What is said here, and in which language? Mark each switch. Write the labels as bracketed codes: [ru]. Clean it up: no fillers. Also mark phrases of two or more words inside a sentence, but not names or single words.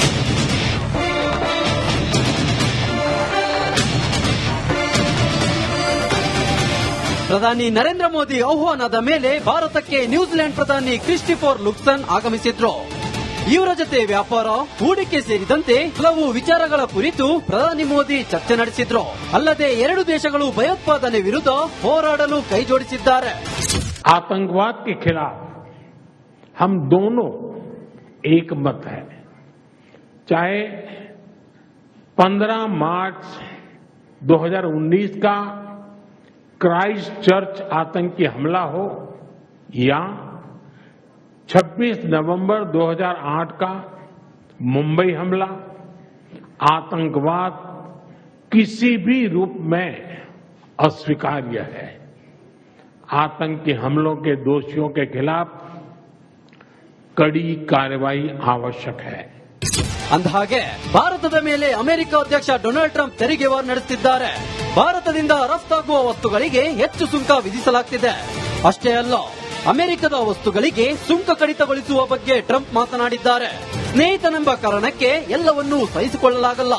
[kn] ಪ್ರಧಾನಿ ನರೇಂದ್ರ ಮೋದಿ ಆಹ್ವಾನದ ಮೇಲೆ ಭಾರತಕ್ಕೆ ನ್ಯೂಜಿಲೆಂಡ್ ಪ್ರಧಾನಿ ಕ್ರಿಸ್ಟೋಫರ್ ಲುಕ್ಸನ್ ಆಗಮಿಸಿದ್ರು. ಇವರ ಜೊತೆ ವ್ಯಾಪಾರ, ಹೂಡಿಕೆ ಸೇರಿದಂತೆ ಹಲವು ವಿಚಾರಗಳ ಕುರಿತು ಪ್ರಧಾನಿ ಮೋದಿ ಚರ್ಚೆ ನಡೆಸಿದ್ರು. ಅಲ್ಲದೆ ಎರಡು ದೇಶಗಳು ಭಯೋತ್ಪಾದನೆ ವಿರುದ್ಧ ಹೋರಾಡಲು ಕೈಜೋಡಿಸಿದ್ದಾರೆ. [hi] आतंकवाद के खिलाफ हम दोनों एक मत है. चाहे 15 मार्च 2019 का क्राइस्ट चर्च आतंकी हमला हो या 26 नवंबर 2008 का मुंबई हमला, आतंकवाद किसी भी रूप में अस्वीकार्य है. आतंकी हमलों के दोषियों के खिलाफ कड़ी कार्रवाई आवश्यक है. [kn] ಅಂದಹಾಗೆ ಭಾರತದ ಮೇಲೆ ಅಮೆರಿಕ ಅಧ್ಯಕ್ಷ ಡೊನಾಲ್ಡ್ ಟ್ರಂಪ್ ತೆರಿಗೆ ವಾರ್ ನಡೆಸುತ್ತಿದ್ದಾರೆ. ಭಾರತದಿಂದ ರಫ್ತಾಗುವ ವಸ್ತುಗಳಿಗೆ ಹೆಚ್ಚು ಸುಂಕ ವಿಧಿಸಲಾಗುತ್ತಿದೆ. ಅಷ್ಟೇ ಅಲ್ಲ, ಅಮೆರಿಕದ ವಸ್ತುಗಳಿಗೆ ಸುಂಕ ಕಡಿತಗೊಳಿಸುವ ಬಗ್ಗೆ ಟ್ರಂಪ್ ಮಾತನಾಡಿದ್ದಾರೆ. ಸ್ನೇಹಿತನೆಂಬ ಕಾರಣಕ್ಕೆ ಎಲ್ಲವನ್ನೂ ಸಹಿಸಿಕೊಳ್ಳಲಾಗಲ್ಲ.